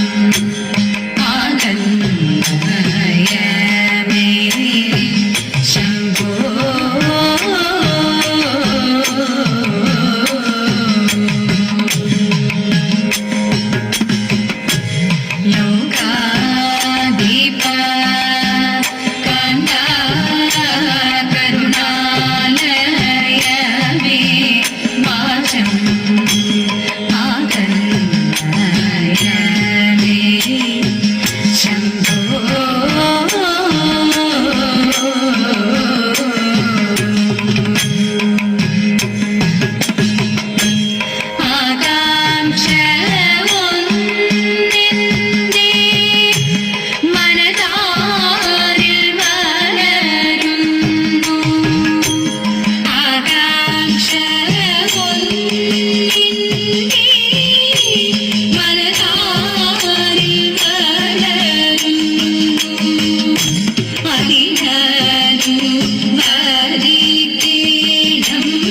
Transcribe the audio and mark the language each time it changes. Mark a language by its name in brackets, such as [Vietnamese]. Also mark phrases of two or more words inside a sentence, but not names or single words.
[Sanskrit] आगन्धय मे शम्भो लोकाधिप कान्ता करुणालय मे वाचम् आगन्धय मे शम्भो [Malayalam] ആകാംക്ഷ ഒന്നിന്റെ മനതാരിൽ വളരുന്നു ആകാംക്ഷ ഒന്നിന്റെ മനതാരിൽ വളരുന്നു അതിനു വരിക്കണം